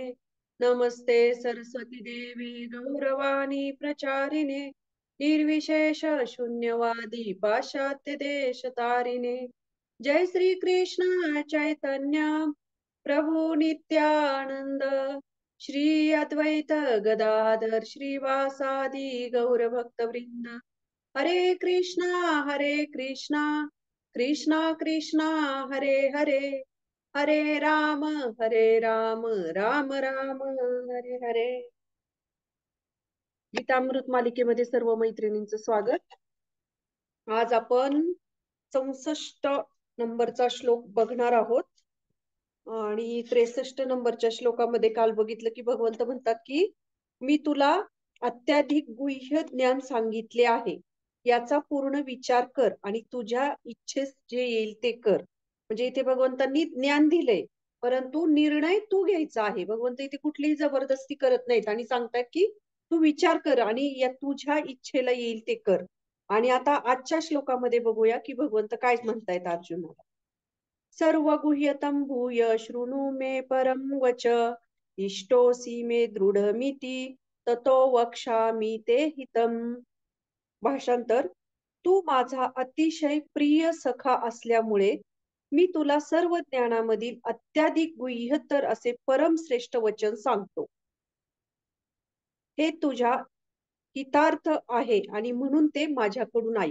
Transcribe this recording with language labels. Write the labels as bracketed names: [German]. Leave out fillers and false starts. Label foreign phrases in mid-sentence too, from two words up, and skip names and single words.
[Sanskrit] नमस्ते सरस्वती देवी गौरवाणी प्रचारिणे निर्विशेष शून्यवादी पाश्चात्य देशतारिणे। जय श्री कृष्ण चैतन्य प्रभु नित्यानंद श्री अद्वैत गदाधर श्रीवासादि गौर भक्त वृंद। हरे कृष्णा कृष्णा कृष्णा हरे हरे हरे राम राम राम हरे हरे। [Marathi] गीतामृत मालिकेमध्ये सर्व मैत्रिणींचं स्वागत। आज आपण 64 नंबरचा श्लोक बघणार आहोत आणि 63 नंबरच्या श्लोकामध्ये काल बघितलं की भगवंत म्हणतात की मी तुला अत्याधिक गुह्य ज्ञान सांगितले आहे, याचा पूर्ण विचार कर आणि तुझ्या इच्छेस जे येईल ते कर. म्हणजे इथे भगवंतांनी ज्ञान दिलंय, परंतु निर्णय तू घ्यायचा आहे. भगवंत इथे कुठलीही जबरदस्ती करत नाहीत आणि सांगतात की तू विचार कर आणि या तुझ्या इच्छेला येईल ते कर. आणि आता आजच्या श्लोकामध्ये बघूया की भगवंत काय म्हणतायत अर्जुनाला. [Sanskrit] सर्वगुह्यतं भूय शृणु मे परं वच इष्टोसी मे दृढमिति ततो वक्ष्यामि ते हितम. [Marathi] भाषांतर: तू माझा अतिशय प्रिय सखा असल्यामुळे मी तुला सर्व ज्ञानामधील अत्याधिक गुह्यतर असे परमश्रेष्ठ वचन सांगतो. हे तुझ्या हितार्थ आहे आणि म्हणून ते माझ्याकडून ऐक.